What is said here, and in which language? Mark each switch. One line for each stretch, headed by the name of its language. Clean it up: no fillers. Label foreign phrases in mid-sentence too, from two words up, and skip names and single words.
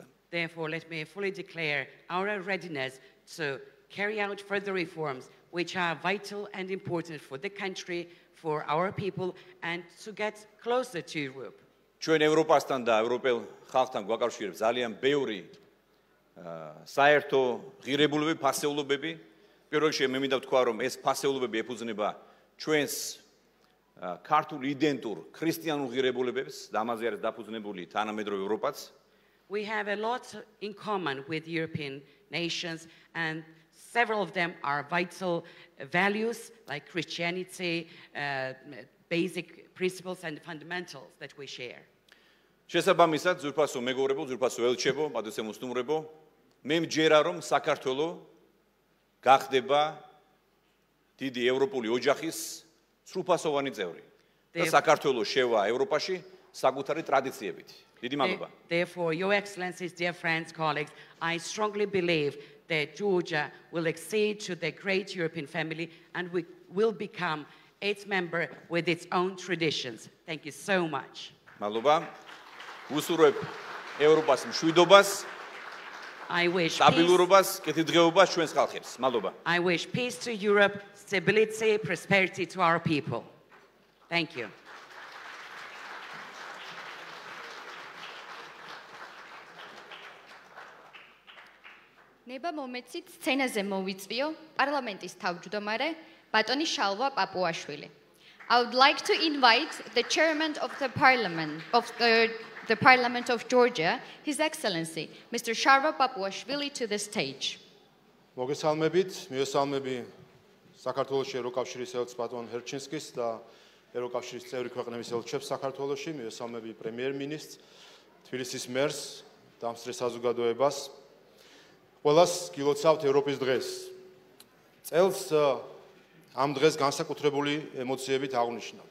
English: Therefore, let me fully declare our readiness to carry out further reforms which are vital and important for the country, for our people, and to get closer to Europe.
Georgian: ჩვენ ევროპასთან და ევროპელ ხალხთან გვაკავშირებს ძალიან ბევრი საერთო ღირებულებები, ფასეულობები. პირველ რიგში მე მინდა ვთქვა, რომ ეს ფასეულობები ეფუძნება ჩვენს ქართულ იდენტურ ქრისტიანულ ღირებულებებს და ამაზე არის დაფუძნებული თანამედროვე ევროპაც.
English: We have a lot in common with European nations, and several of them are vital values like Christianity, basic principles and fundamentals that we share.
Georgian: შესაბამისად, ძვირფასო მეგობრებო, ძვირფასო ელჩებო, პატრიოტებო, სტუმრებო, მე მჯერა რომ საქართველო გახდება დიდი ევროპული ოჯახის სრულფასოვანი წევრი და საქართველო შევა ევროპაში საკუთარი ტრადიციებით. დიდი მადლობა.
English: Therefore, Your Excellencies, dear friends, colleagues, I strongly believe that Georgia will accede to the great European family and we will become its member with its own traditions. Thank you so much.
Georgian: მადლობა. უსურვებ ევროპას მშვიდობას.
English: I wish
Georgian: სტაბილურობას, კეთილდღეობას ჩვენს ხალხებს. მადლობა.
English: I wish peace to Europe, stability, prosperity to our people. Thank you.
Georgian: ნება მომეცით სცენაზე მოვიწვიო პარლამენტის თავმჯდომარე ბატონი შალვა პაპუაშვილი.
English: I would like to invite the chairman of the Parliament of Georgia, His Excellency, Mr. Sharva Papuashvili, to the stage.
Georgian: მოგესალმებით, მიესალმები საქართველოს ევროკავშირის ელჩს ბატონ ჰერჩინსკის და ევროკავშირის წევრი ქვეყნების ელჩებს საქართველოში, მიესალმები პრემიერ-მინისტრს, თბილისის მერს, დამსწრე საზოგადოებას. ყველას გილოცავთ ევროპის დღეს. წელს ამ დღეს განსაკუთრებული ემოციებით აღნიშნავთ.